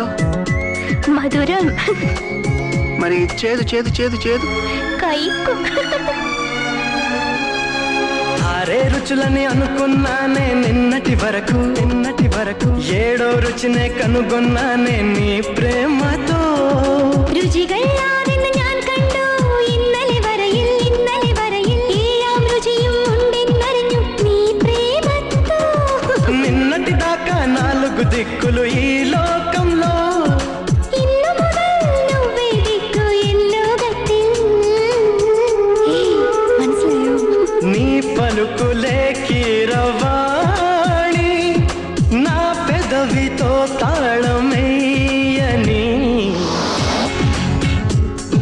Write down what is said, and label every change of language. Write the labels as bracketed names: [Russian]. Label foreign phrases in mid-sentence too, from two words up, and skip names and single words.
[Telugu] మధురం. మరి చేదు చేదు చేదు చేదు కైకు. ఆరే రుచులని అనుకున్నానే నిన్నటి వరకు 7వ രുചിനെ కనుగొన్నానే నీ ప్రేమతో. [Malayalam] രുചികളാ നിന്നെ ഞാൻ കണ്ടു ഇന്നലെ വരയിൽ എല്ലാം രുചിയും ഉണ്ടെന്നറിഞ്ഞു നീ പ്രേമത്തോ. [Telugu] నిన్నటి దాకా 4 దిక్కులు ఈ లోకంలో [Malayalam] ഇന്നു മുതൽ [Telugu] నువ్వే దిక్కు [Malayalam] ఎన్ లోകത്തിൽ. മനസ്സിലായോ? [Telugu] నీ పలుకులే కీరవాణి నా పెదవితో తాళమేయని.